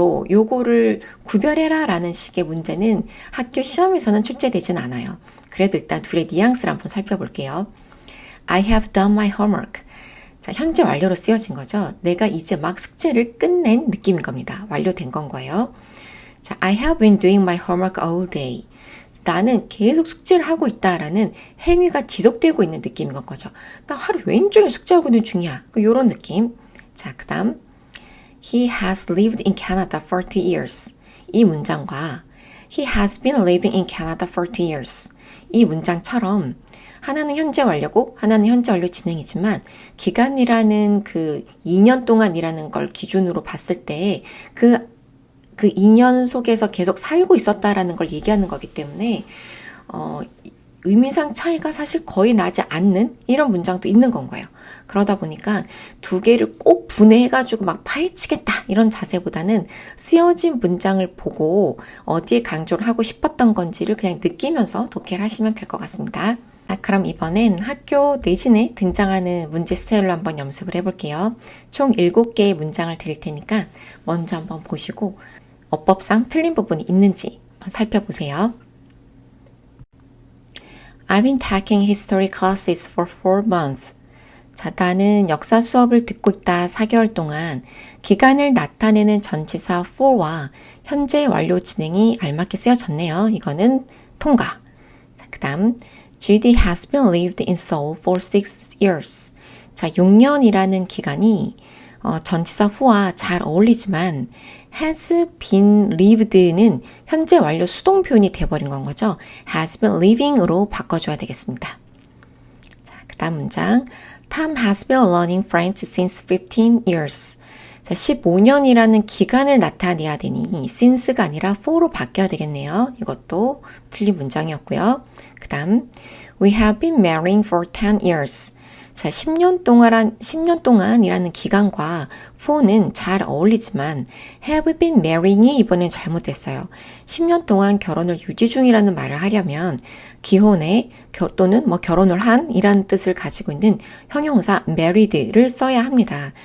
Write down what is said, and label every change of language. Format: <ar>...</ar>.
<ko>요거를 구별해라 라는 식의 문제는 학교 시험에서는 출제되진 않아요. 그래도 일단 둘의 뉘앙스를 한번 살펴볼게요.</ko> <en>I have done my homework.</en> <ko>자, 현재 완료로 쓰여진 거죠. 내가 이제 막 숙제를 끝낸 느낌인 겁니다. 완료된 건 거예요.</ko> <en>자, I have been doing my homework all day.</en> <ko>나는 계속 숙제를 하고 있다라는 행위가 지속되고 있는 느낌인 거죠. 나 하루 왼쪽에 숙제하고 있는 중이야. 이런 느낌.</ko> <en>자,</en> <ko>그 다음</ko> <en>He has lived in Canada for 2 years.</en> <ko>이 문장과</ko> <en>He has been living in Canada for 2 years.</en> <ko>이 문장처럼 하나는 현재 완료고 하나는 현재 완료 진행이지만 기간이라는 그 2년 동안이라는 걸 기준으로 봤을 때 그 2년 속에서 계속 살고 있었다라는 걸 얘기하는 거기 때문에 의미상 차이가 사실 거의 나지 않는 이런 문장도 있는 건 거예요. 그러다 보니까 두 개를 꼭 분해해가지고 막 파헤치겠다 이런 자세보다는 쓰여진 문장을 보고 어디에 강조를 하고 싶었던 건지를 그냥 느끼면서 독해를 하시면 될 것 같습니다. 자, 그럼 이번엔 학교 내신에 등장하는 문제 스타일로 한번 연습을 해볼게요. 총 7개의 문장을 드릴 테니까 먼저 한번 보시고 어법상 틀린 부분이 있는지 한번 살펴보세요.</ko> <en>I've been taking history classes for 4 months.</en> <ko>자, 나는 역사 수업을 듣고 있다 4개월 동안 기간을 나타내는 전치사 for와 현재 완료 진행이 알맞게 쓰여졌네요. 이거는 통과.</ko> <en>자,</en> <ko>그 다음</ko> <en>Judy has been lived in Seoul for 6 years.</en> <ko>자, 6년이라는 기간이 전치사 for와 잘 어울리지만</ko> <en>has been lived</en> <ko>는 현재 완료 수동 표현이 돼버린 건 거죠.</ko> <en>has been living</en> <ko>으로 바꿔줘야 되겠습니다.</ko> <en>자,</en> <ko>그 다음 문장</ko> <en>Tom has been learning French since 15 years.</en> <ko>자, 15년이라는 기간을 나타내야 되니 since가 아니라 for로 바뀌어야 되겠네요. 이것도 틀린 문장이었고요. 그 다음</ko> <en>We have been marrying for 10 years.</en> <ko>자, 10년 동안이라는 기간과 for는 잘 어울리지만</ko> <en>have been marrying</en> <ko>이 이번엔 잘못됐어요. 10년 동안 결혼을 유지 중이라는 말을 하려면 기혼에 또는 결혼을 한 이라는 뜻을 가지고 있는 형용사 married를 써야 합니다.</ko>